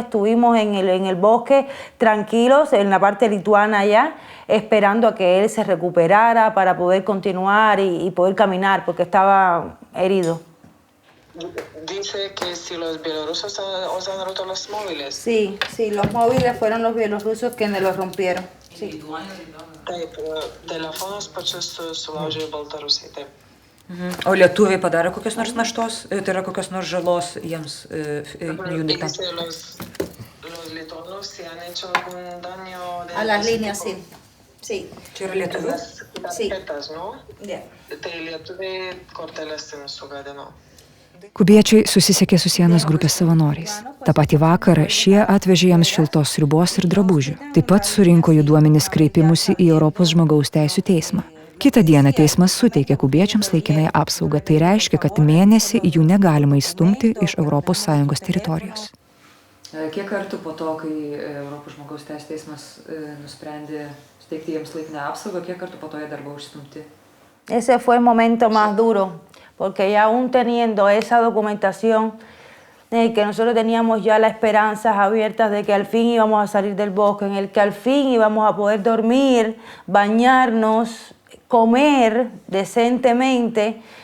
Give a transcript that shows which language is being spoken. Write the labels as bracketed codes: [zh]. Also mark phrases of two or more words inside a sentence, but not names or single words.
[es] Estuvimos en el bosque tranquilos, en la parte lituana allá, esperando a que él se recuperara para poder continuar y poder caminar porque estaba herido. Dice que si los bielorrusos os han roto los móviles. Sí, los móviles fueron los bielorrusos quienes los rompieron. Sí. [lt] Taip, telefonus pačius sulaužė Baltarusiai, taip. O lietuviai padarė kokios nors naštos, tai yra kokios nors žalos jiems jų dėka? [es] Los lituanos se han hecho algún daño de... A las líneas, sí. Sí. [lt] Čia yra lietuvių? [es] Sí. Tarpetas, ¿no? Yeah. [lt] Tai lietuviai korteles sugadino. Kubiečiai susisiekė su sienos grupės savanoriais. Ta patį vakarą šie atvežė jiems šiltos sriubos ir drabužių. Taip pat surinko jų duomenis kreipimusi į Europos žmogaus teisių teismą. Kitą dieną teismas suteikė kubiečiams laikinąją apsaugą. Tai reiškia, kad mėnesį jų negalima įstumti iš ES teritorijos. Kiek kartų po to, kai Europos žmogaus teisių teismas nusprendė suteikti jiems laikinąją apsaugą, kiek kartų po to jie dar buvo išstumti? [es] Ese fue el momento más duro. Porque ya aún teniendo esa documentación, que nosotros teníamos ya las esperanzas abiertas de que al fin íbamos a salir del bosque, en el que al fin íbamos a poder dormir, bañarnos, comer decentemente,